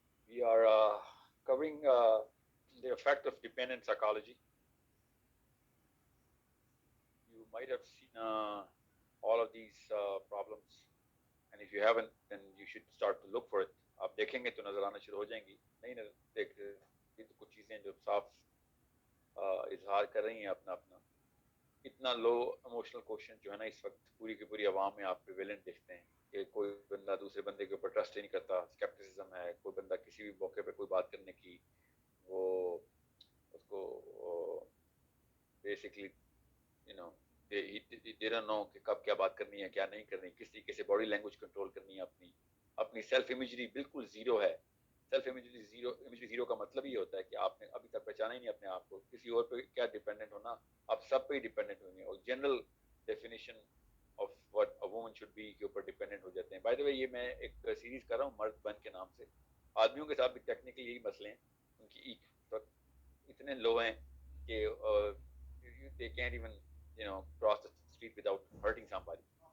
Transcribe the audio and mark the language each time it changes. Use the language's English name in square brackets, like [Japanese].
[English] We are covering the effect of dependent psychology. You might have seen all of these problems, and if you haven't, then you should start to look for it. [Urdu] آپ دیکھیں گے تو نظر آنا شروع ہو جائیں گی. نہیں دیکھ تو کچھ چیزیں جو صاف اظہار کر رہی ہیں اپنا اپنا. اتنا لو ایموشنل کوشچن جو ہے نا اس وقت پوری کی پوری عوام میں آپ پریویلنٹ دیکھتے ہیں کہ کوئی بندہ دوسرے بندے کے اوپر ٹرسٹ ہی نہیں کرتا. اسکیپٹسزم ہے. کوئی بندہ کسی بھی موقع پہ کوئی بات کرنے کی وہ اس کو بیسکلی [English] they don't know [Urdu] کہ کب کیا بات کرنی ہے کیا نہیں کرنی. کس طریقے سے باڈی لینگویج کنٹرول کرنی ہے. اپنی سیلف امیجری بالکل زیرو ہے. سیلف امیجری زیرو کا مطلب یہ ہوتا ہے کہ آپ نے ابھی تک پہچانا ہی نہیں اپنے آپ کو. کسی اور پہ کیا ڈیپینڈنٹ ہونا. آپ سب پہ ہی ڈیپینڈنٹ ہوئیں گے. اور [English] general definition of what a woman should be [Urdu] کے اوپر ڈیپینڈنٹ ہو جاتے ہیں. [English] by the way [Urdu] یہ میں ایک سیریز کر رہا ہوں مرد بن کے نام سے. آدمیوں کے ساتھ بھی ٹیکنیکلی یہی مسئلے ہیں. ان کی ایک اتنے لو ہیں کہ [English] they can't even cross the street without hurting somebody.